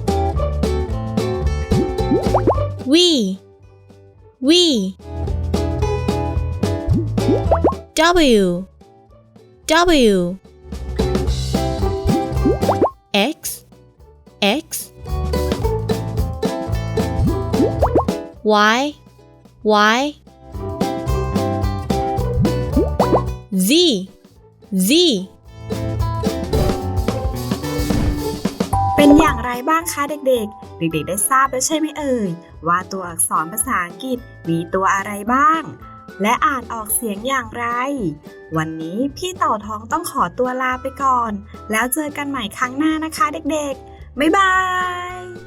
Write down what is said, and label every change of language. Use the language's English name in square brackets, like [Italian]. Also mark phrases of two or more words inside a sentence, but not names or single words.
[English] V W W X X Y Y Z Z [Thai] เป็นอย่างไรบ้างคะเด็กๆเด็กๆได้ทราบแล้วใช่ไหมเอ่ยว่าตัวอักษรภาษาอังกฤษมีตัวอะไรบ้างและอ่านออกเสียงอย่างไรวันนี้พี่เต่าท้องต้องขอตัวลาไปก่อนแล้วเจอกันใหม่ครั้งหน้านะคะเด็กๆบ๊ายบาย